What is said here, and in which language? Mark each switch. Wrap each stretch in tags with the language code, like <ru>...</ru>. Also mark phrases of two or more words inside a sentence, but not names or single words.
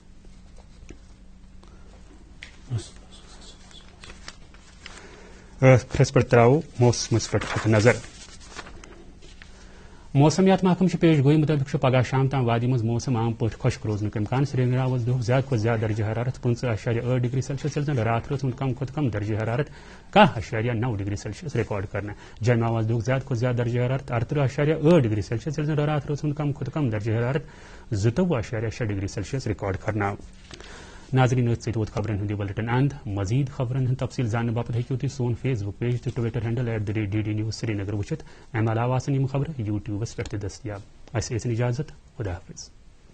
<ks>پھرس پہ تراو موسمس پہ نظر موسمیات محکمہ پیش گوئی مطابق پگہ شام تام وادی مز موسم عام پہ خشک روزنک امکان سری نگر آواز دہ زیادہ کھت زیادہ درجہ حرارت 15.8</ks> <en>degree Celsius</en> <ks>یل زن رات روزمت کم کھت کم درجہ حرارت 10.9</ks> <en>degree Celsius</en> <ks>ریکارڈ کرنا جمع آواز دہ زیادہ کھت زیادہ درجہ حرارت 38.8</ks> <en>degree Celsius</en> <ks>یل زن رات روزمت کم کھت کم درجہ حرارت 22.6</ks> <en>degree Celsius</en> <ks>ریکارڈ کرنا ناظرین ست خبرن ہند بلٹن اند مزید خبرن ہند تفصیل زاننے باپت ہیکو تھی سون</ks> <en>Facebook page</en> <ks>تو</ks> <en>Twitter handle</en> <ks>@DD News سری نگر وچھت امہ علاوہ آسن یم خبر یوٹیوبس پہ دستیاب اس اجازت خدا حافظ.</ks>